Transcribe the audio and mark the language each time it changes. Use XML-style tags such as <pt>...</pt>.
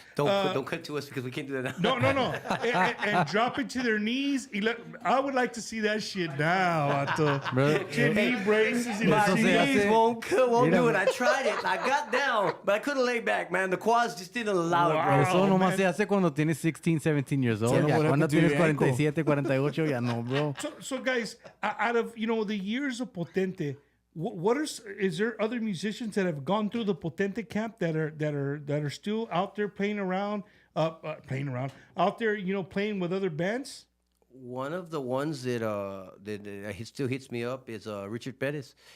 <en>Don't cut to us because we can't do that now. No. and dropping to their knees. I would like to see that shit now. Knee braces. My knees won't do it. I tried it. I got down, but I couldn't lay back, man. The quads just didn't allow it, bro.</en> <es>Eso nomás se hace cuando tienes 16, 17</es> <en>years old.</en> <es>Cuando tienes 47, 48, ya no, bro.</es> <en>So guys, out of, you know, the years of Potente, is there other musicians that have gone through the Potente camp that are still out there playing around out there, you know, playing with other bands? One of the ones that he still hits me up is Richard Perez.</en>